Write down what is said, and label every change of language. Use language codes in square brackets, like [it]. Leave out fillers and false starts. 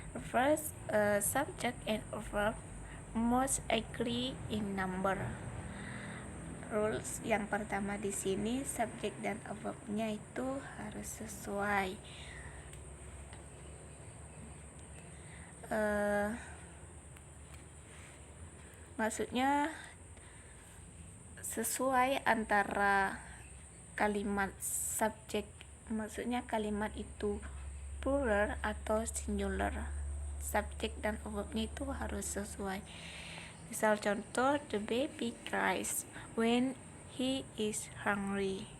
[en] First, subject and verb must agree in number. [id] Rules yang pertama di sini, subjek dan verbnya itu harus sesuai. Maksudnya sesuai antara kalimat subjek, maksudnya kalimat itu plural atau singular. Subjek dan verbnya itu harus sesuai. Misal contoh, [en] the baby cries when he is hungry.